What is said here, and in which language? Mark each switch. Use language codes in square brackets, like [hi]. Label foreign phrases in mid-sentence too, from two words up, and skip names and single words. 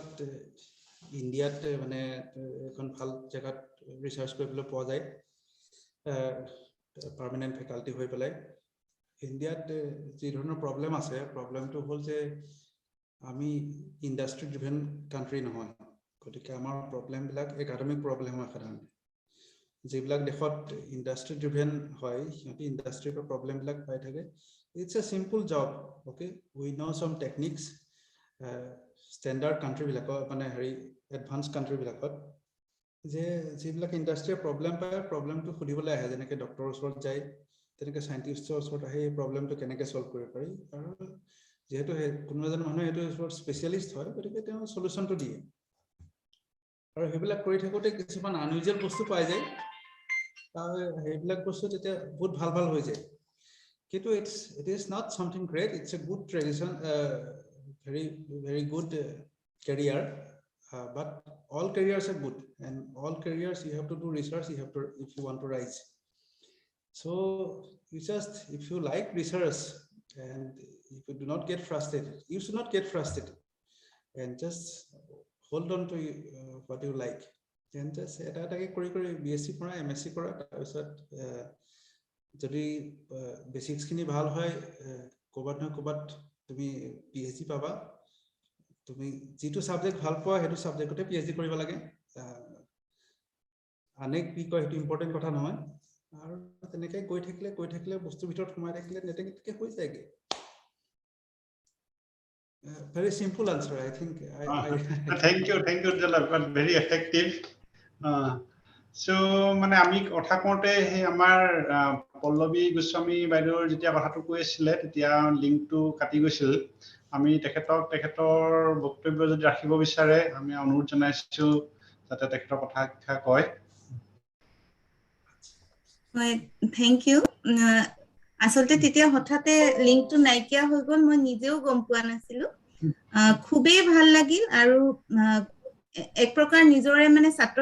[as] ইণ্ডিয়াত মানে এখন ভাল জায়গাত ৰিসাৰ্চ কৰিবলৈ পোৱা যায় [en] permanent faculty [as] হৈ পেলাই ইণ্ডিয়াত যি ধৰণৰ প্ৰবলেম আছে প্ৰবলেমটো হল যে আমি [en] industry driven country [as] নহয় গতিকে আমাৰ প্ৰবলেম বিলাক [en] academic problem [as] হয় সাধাৰণতে যিবিলাক দেশত [en] industry driven [as] হয় সিহঁতে ইন্ডাষ্ট্ৰিৰ প্ৰবলেম বিলাক পাই থাকে [en] it's a simple job okay we know some techniques standard country [as] বিলাকত মানে হেৰি [en] advance country [as] বিলাকত যে যিবিলাক ইন্ডাষ্ট্ৰিৰ প্ৰবলেম পায় প্ৰবলেমটো সুধিবলৈ আহে যেনেকৈ ডক্টৰৰ ওচৰত যায় তেনেকৈ সাইন্টিষ্টৰ ওচৰত আহি এই প্ৰবলেমটো কেনেকৈ সলভ কৰিব পাৰি আৰু যেহেতু কোনো এজন মানুহ এইটো ওপৰত স্পেশালিষ্ট হয় গতিকে তেওঁ সলিউশনটো দিয়ে আৰু সেইবিলাক কৰি থাকোতে কিছুমান আনইউজুৱেল বস্তু পাই যায় তাৰ সেইবিলাক বস্তু তেতিয়া বহুত ভাল হৈ যায় কিন্তু [en] it is not something great it's a good tradition very good career but all careers are good and all careers you have to do research you have to if you want to rise so you just if you like research and if you do not get frustrated you should not get frustrated and just hold on to what you like and just [as] এটা কৰি BSc কৰা MSc কৰা তাৰপিছত যদি বেসিক্স খিনি ভাল হয় কোবাত তুমি PhD পাবা তুমি যেটো সাবজেক্ট ভাল পোৱা হেতু সাবজেক্টতে PhD কৰিব লাগে অনেক কি কয় হেতু ইম্পৰ্টেন্ট কথা নহয় আৰু তেনেকৈ গৈ থাকিলে বস্তু ভিতৰত সোমাই থাকিলে নেটেকে হৈ যায়গে [en] very simple answer I think thank you Ujjal but very effective so [as] মানে আমি কথা কোতে হে আমাৰ পল্লৱী গোস্বামী বাইদেউৰ যেতিয়া কথাটো কৈছিলে তেতিয়া লিংকটো কাটি গৈছিল আমি তেখেতৰ বক্তব্য যদি ৰাখিব বিচাৰে আমি অনুৰোধ জনাইছো যাতে তেখেতৰ কথা কয় হয় [en] thank you [as] আসলতে তেতিয়া হঠাতে লিংকটো নাইকিয়া হৈ গল মই নিজেও গম পোৱা নাছিলো খুবেই ভাল লাগিল আৰু এক প্ৰকাৰ নিজৰে মানে ছাত্ৰ